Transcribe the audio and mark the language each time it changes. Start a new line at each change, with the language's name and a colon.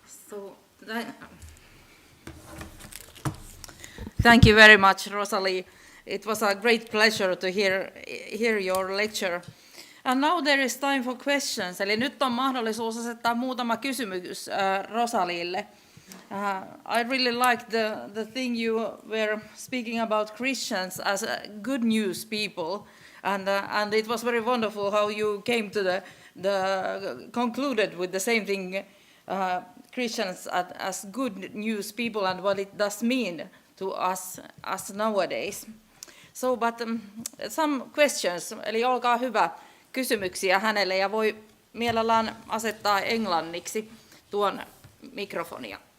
English: So, thank you very much, Rosalie. It was a great pleasure to hear your lecture. And now there is time for questions.
Finnish: Eli nyt on mahdollisuus asettaa muutama kysymys Rosalille.
English: I really liked the thing you were speaking about Christians as good news people, and it was very wonderful how you came to concluded with the same thing, Christians as good news people and what it does mean to us nowadays. So, but some questions,
Finnish: eli olkaa hyvä, kysymyksiä hänelle, ja voi mielellään asettaa englanniksi tuon mikrofonia.